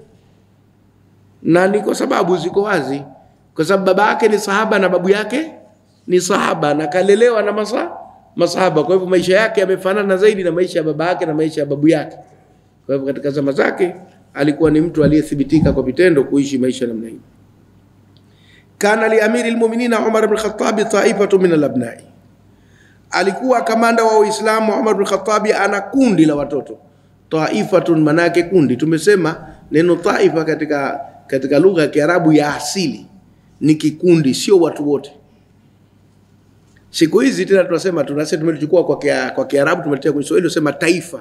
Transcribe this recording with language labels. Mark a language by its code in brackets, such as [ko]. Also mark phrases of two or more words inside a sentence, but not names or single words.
[sw] Na ni kwa sababu ziko wazi, kwa sababu baba yake ni sahaba na babu yake ni sahaba, na kalelewa na masahaba. Kwa hivyo maisha yake yamefanana zaidi na maisha ya baba yake na maisha ya babu yake. Kwa hivyo katika zama zake alikuwa ni mtu aliyethibitika kwa vitendo kuishi maisha namna hiyo. [ar] كان لأمير المؤمنين عمر بن الخطاب طائفة من الأبناء, [sw] alikuwa kamanda wa Uislamu Umar ibn Khattab ana kundi la watoto. Taifatun manake kundi. Tumesema neno taifa katika lugha ya Kiarabu ya asili ni kikundi, sio watu wote. Siku hizi tena tunasema tumelichukua kwa Kiarabu tumeletea kwa Kiswahili, tunasema taifa.